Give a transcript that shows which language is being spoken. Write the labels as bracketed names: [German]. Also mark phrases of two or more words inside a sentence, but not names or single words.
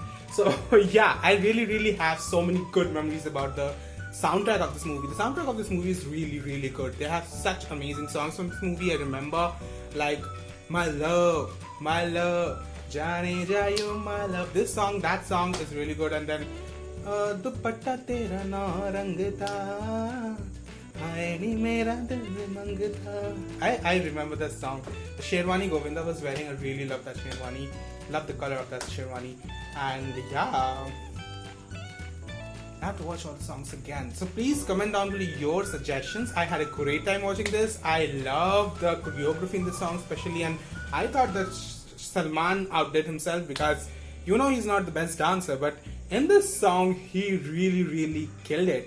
[English] So yeah, I really have so many good memories about the soundtrack of this movie. The soundtrack of this movie is really good. They have such amazing songs from this movie. I remember like My Love, Jaane Jayo My Love. This song, that song is really good. And then Dupatta Tera Na Rang Tha, Ae Ni Mera Dil Mangta. I remember this song. The Sherwani Govinda was wearing. I really love that Sherwani. Love the color of that Sherwani. And yeah, I have to watch all the songs again. So please comment down below your suggestions. I had a great time watching this. I love the choreography in the song especially, and I thought that Salman outdid himself because he's not the best dancer, but in this song he really killed it.